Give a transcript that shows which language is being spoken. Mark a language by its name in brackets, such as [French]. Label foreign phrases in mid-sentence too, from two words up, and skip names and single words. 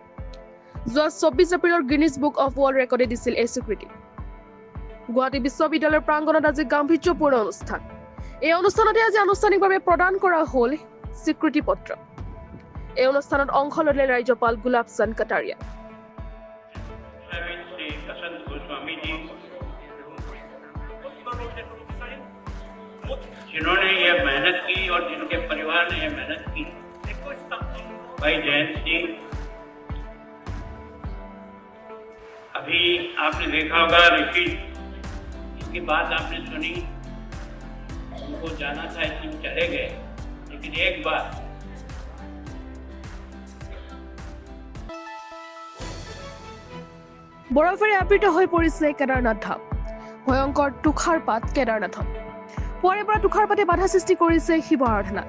[Assamese] যোৱা ২৪ এপ্ৰিলৰ গ্ৰীনিছ বুক অৱ ৱৰ্ল্ড ৰেকৰ্ডে দিছিল এই স্বীকৃতি। গুৱাহাটী বিশ্ববিদ্যালয়ৰ প্ৰাংগণত আজি গাম্ভীৰ্যপূৰ্ণ অনুষ্ঠান। এই অনুষ্ঠানতে আজি আনুষ্ঠানিকভাৱে প্ৰদান কৰা হ'ল স্বীকৃতি পত্ৰ। এই অনুষ্ঠানত অংশ ল'লে ৰাজ্যপাল গুলাব চান্দ কাটাৰিয়া। [Hindi] जिन्होंने ये मेहनत की और जिनके परिवार ने ये मेहनत की, भाई जयंत सिंह, अभी आपने देखा होगा ऋषि, इसकी बात आपने सुनी, उनको जाना था इसलिए चले गए, लेकिन एक बार [Assamese] বৰফেৰে আবৃত হৈ পৰিছে কেদাৰনাথ ধাম। ভয়ংকৰ তুষাৰপাত কেদাৰনাথত। পুৱাৰে পৰা তুষাৰপাতে বাধা সৃষ্টি কৰিছে শিৱ আৰাধনাত।